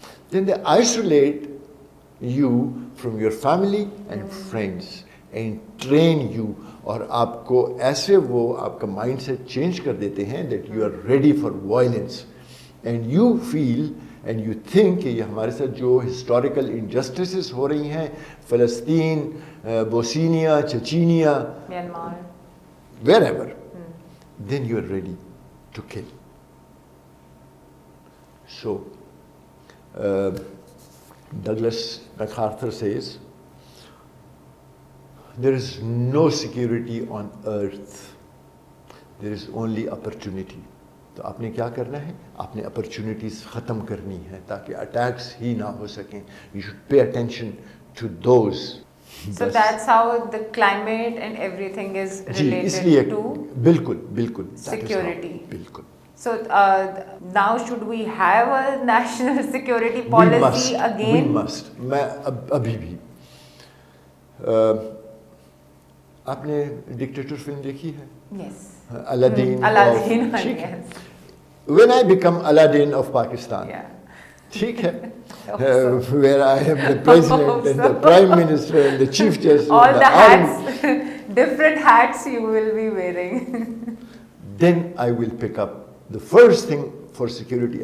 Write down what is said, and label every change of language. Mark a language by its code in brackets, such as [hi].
[en] Then they isolate you from your family and friends and train you, [ur] اور آپ کو ایسے وہ آپ کا مائنڈ سیٹ چینج کر دیتے ہیں [en] that you are ready for violence and you feel and you think [ur] کہ یہ ہمارے ساتھ جو ہسٹوریکل انجسٹسز ہو رہی ہیں, [en] فلسطین, Bosnia, Chechnya, [ur] Myanmar, [en] wherever, then you are ready to kill. So Douglas MacArthur says there is no security on earth, there is only opportunity. [ur] تو آپ نے کیا کرنا ہے, آپ نے اپرچونیٹیز ختم کرنی ہے تاکہ اٹیکس ہی نہ ہو سکیں. [en] You should pay attention to those. So that's how the climate and everything is related to [ur] بالکل بالکل [en] security. [ur] بالکل. [en] So now should we have a national security policy again? We must. [ur] میں ابھی بھی, آپ نے ڈکٹیٹر فلم دیکھی ہے؟ [en] Yes. Aladdin. Yes. When I become Aladdin of Pakistan, [ur] ٹھیک ہے, [en] where I am the president and the prime minister and the chief justice, all the hats, different hats you will be wearing. Then I will pick up the first thing for security.